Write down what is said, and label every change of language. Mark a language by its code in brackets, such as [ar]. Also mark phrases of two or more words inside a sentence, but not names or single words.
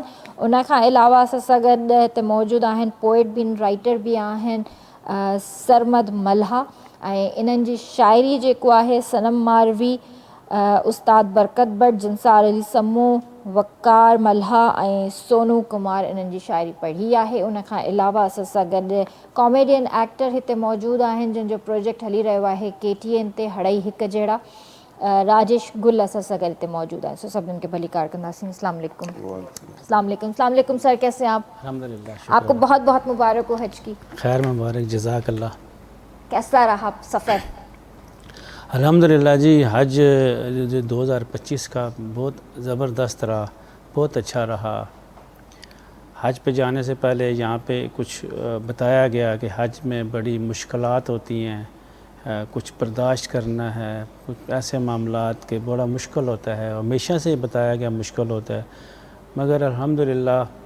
[sd] उन खां अलावा असां सां गॾु हिते मौजूदु आहिनि पोइट बि राइटर बि आहिनि सरमद मल्हा, ऐं इन्हनि जी शाइरी जेको आहे सनम मारवी, उस्ताद बरकत भट, जिनसार अली समो, वकार मल्हा ऐं सोनू कुमार इन्हनि जी शाइरी पढ़ी आहे। उन खां अलावा असां सां गॾु [en] comedian actor [sd] हिते मौजूदु आहिनि जिन जो प्रोजेक्ट हली रहियो आहे KTN ते हड़ई हिकु जहिड़ा, राजेश गुल असां सां गॾु हिते मौजूदु आहिनि। सो सभिनीनि खे भली कार कंदासीं। [ur] السلام علیکم۔ السلام علیکم۔ السلام علیکم سر، کیسے ہیں آپ? अल्हम्दुलिल्लाह, آپ کو بہت بہت مبارک ہو حج کی. خیر مبارک، جزاک اللہ. کیسا رہا سفر? الحمدللہ جی، حج جو 2025 کا بہت زبردست رہا، بہت اچھا رہا. حج پہ جانے سے پہلے یہاں پہ کچھ بتایا گیا کہ حج میں بڑی مشکلات ہوتی ہیں، کچھ برداشت کرنا ہے، کچھ ایسے معاملات کے بڑا مشکل ہوتا ہے، ہمیشہ سے بتایا گیا مشکل ہوتا ہے، مگر الحمدللہ